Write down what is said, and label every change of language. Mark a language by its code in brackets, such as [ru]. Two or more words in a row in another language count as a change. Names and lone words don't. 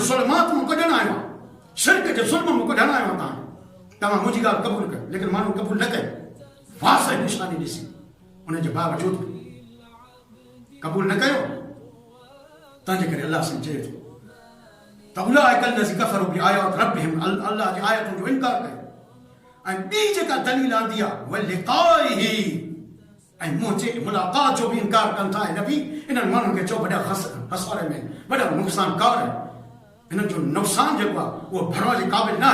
[sd] ज़ुल्मात मां कढणु आयो आहियां शिरक जे ज़ुल्म मां कढणु आयो आहियां तव्हां मुंहिंजी ॻाल्हि क़बूल कयो लेकिन माण्हू क़बूल न कयो वाज़ह निशानी ॾिसी उनजे बावजूद क़बूल न कयो तंहिंजे करे अलाह साईं चए थो त [ar] أولئك الذين كفروا بآيات ربهم [sd] अलाह जी आयतुनि जो इनकार कयो ऐं ॿी जेका दलील आंदी आहे [ar] ولقائه [sd] ऐं मुंहिंजे मुलाक़ात जो बि इनकार कनि था ऐं नबी इन्हनि माण्हुनि खे चओ वॾा खसारे में वॾा नुक़सानकार आहिनि हिननि जो नुक़सानु जेको आहे उहो भरण जे क़ाबिल न